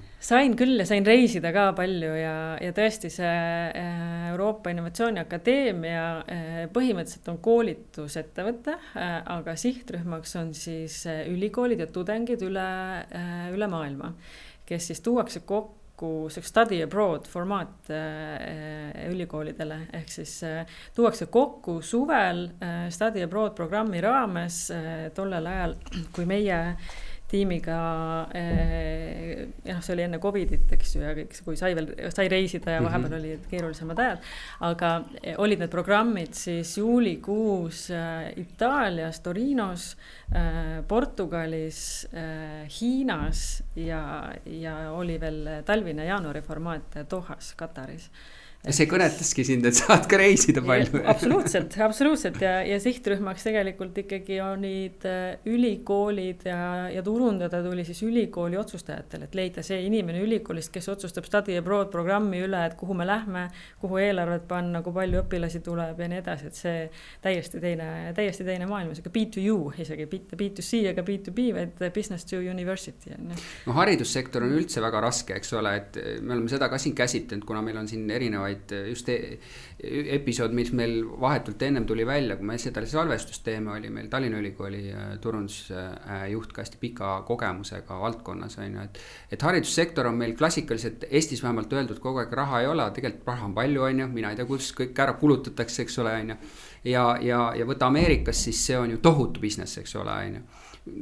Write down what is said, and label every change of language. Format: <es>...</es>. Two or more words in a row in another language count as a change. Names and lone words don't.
<et>Sain küll ja sain reisida ka palju ja tõesti see Euroopa Innovatsiooni Akadeemia põhimõtteliselt on koolitusettevõte, aga sihtrühmaks on siis ülikoolid ja tudengid üle maailma, kes siis tuuakse kokku</et> <en>study abroad</en> <et>formaat ülikoolidele, ehk siis tuuakse kokku suvel</et> <en>study abroad</en> <et>programmi raames tollel ajal, kui meie tiimiga, see oli enne Covidit, eks ju, ja kõik, kui sai reisida ja vahepeal oli keerulisemad ajad, aga olid need programmid siis juulikuus Itaalias, Torinos, Portugalis, Hiinas ja oli veel talvine jaanuari formaat Dohas, Kataris. Ja see kõnetaski sind, et saad ka reisida palju. Absoluutselt ja sihtrühmaks tegelikult ikkagi olid ülikoolid ja turundada tuli siis ülikooli otsustajatel, et leida see inimene ülikoolist, kes otsustab</et> <en>study abroad</en> <et>programmi üle, et kuhu me lähme, kuhu eelarvet panna, kui palju õpilasi tuleb ja nii edasi, et see täiesti teine maailm, see ka B2U isegi, B2C ega B2B, vaid</et> <en>business to university.</en> <et>No haridussektor on üldse väga raske, eks ole, et me oleme seda ka siin käsitlenud, kuna meil on siin erinevaid just episood, mis meil vahetult ennem tuli välja, kui me seda salvestusteeme oli meil Tallinna Ülikooli turundusjuht ka hästi pika kogemusega valdkonnas, on ju, et haridussektor on meil klassikaliselt Eestis vähemalt öeldud kogu aeg raha ei ole, tegelikult raha on palju, on ju, mina ei tea, kuidas kõik ära kulutatakse, eks ole, on ju, ja võtta Ameerikas, siis see on ju tohutu business, eks ole, on ju.</et>